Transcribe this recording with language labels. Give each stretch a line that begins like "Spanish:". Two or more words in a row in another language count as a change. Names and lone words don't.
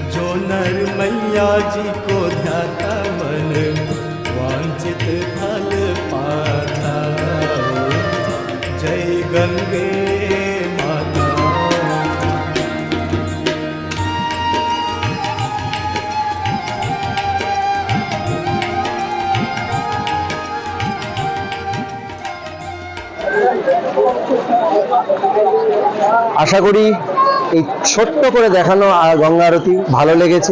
Hindi: नर मैया जी को ध्याता मन वांछित फल पाता। जय गंगे माता।
Bangla: আশা করি এই ছোট্ট করে দেখানো গঙ্গা আরতি ভালো লেগেছে।